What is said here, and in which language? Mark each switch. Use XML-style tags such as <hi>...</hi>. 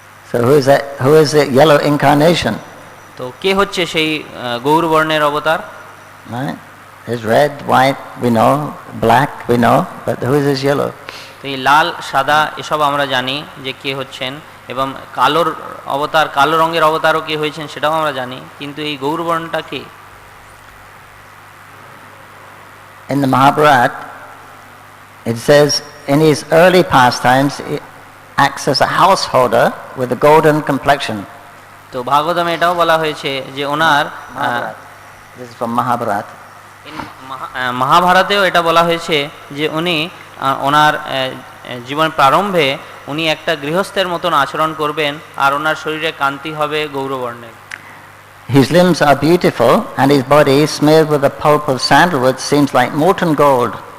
<en>So who is the yellow incarnation?</en> <bn>তো কে হচ্ছে সেই গৌর বর্ণের অবতার?</bn> <en>Right? There's red, white, we know, black, we know, but who is this yellow?</en> <bn>তো এই লাল, সাদা এসব আমরা জানি যে কে হচ্ছেন, এবং কালোর অবতার, কালো রঙের অবতারও কে হয়েছেন সেটাও আমরা জানি, কিন্তু এই গৌর বর্ণটা কে?</bn> <en>In the Mahabharata, it says in his early pastimes he acts as a householder with a golden complexion.</en> <bn>তো ভাগবতমে এটাও বলা হয়েছে যে ওনার,</bn> <en>this is from Mahabharata.</en> <bn>মহাভারতেও এটা বলা হয়েছে যে উনি ওনার জীবন প্রারম্ভে উনি একটা গৃহস্থের মতন আচরণ করবেন, আর ওনার শরীরে কান্তি হবে গৌরবর্ণের।</bn> <en>His limbs are beautiful and his body smeared with the pulp of sandalwood seems like molten gold.</en>